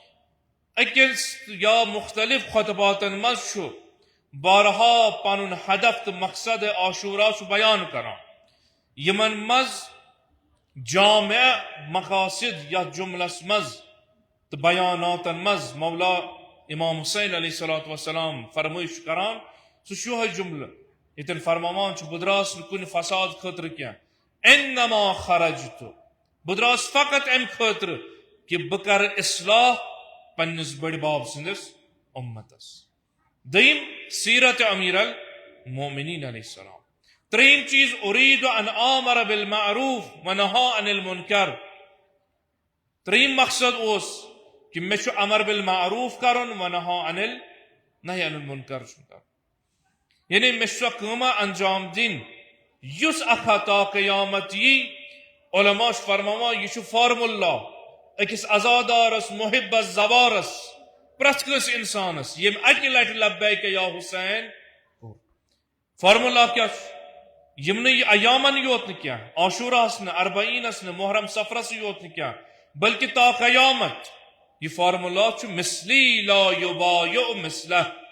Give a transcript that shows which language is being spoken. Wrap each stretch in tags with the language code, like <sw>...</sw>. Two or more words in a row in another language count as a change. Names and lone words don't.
<ks>أکِس یا مختلف خطباتن منٛز چھُ بارہا پنُن ہدف تہٕ مقصد عاشوٗرا چھُ بیان کران یِمن منٛز جامع مقاصد یتھ جملس منٛز تہٕ بیاناتن منٛز مولا امام حُسین</ks> <ar>علیہ صلاتُ وسلام</ar> <ks>فرمٲیش چھُ کران سُہ چھُ یِہوے جملہٕ ییٚتٮ۪ن فرماوان چھُ بہٕ درٛاس نہٕ کُنہِ فساد خٲطرٕ کینٛہہ</ks> <ar>انما خرجتُ</ar> <ks>بہٕ درٛاس فقط امہِ خٲطرٕ کہِ بہٕ کرٕ اصلاح پننِس بٔڑِ بب سٕنٛدِس اُمتس دوٚیِم سیرت امیر المومنین</ks> <ar>علیہ السلام</ar> <ks>ترٛیٚیِم چیٖز</ks> <ar>اُریٖدُ ان آمر بالمعروف ونہا عن المنکر</ar> <ks>ترٛیٚیِم مقصد اوس کہ مےٚ چھُ</ks> <ar>امر بالمعروف</ar> <ks>کرُن</ks> <ar>ونہا عن النہی عن المنکر</ar> <ks>چھُ کرُن یعنی مےٚ چھُ سۄ کٲمہ انجام دِنۍ یُس اکھ تا قیامت یی علما چھُ فرماوان یہِ چھُ فارمُلا أکِس عزادارس محبس زوارس پرٛٮ۪تھ کٲنٛسہِ انسانس ییٚمۍ اکہِ لٹہِ</ks> <ar>لبیک یا حُسین</ar> <ks>کوٚر فارمُلا کیاہ چھُ یِم نہٕ یہِ ایامن یوت نہٕ کینٛہہ عاشوٗراہس نہٕ اربعیٖنس نہٕ محرم سفرس یوت نہٕ کینٛہہ بلکہِ تا قیامت یہ فارمولا چھُ</ks> <ar>مثلی لا یبایع مثلہ</ar>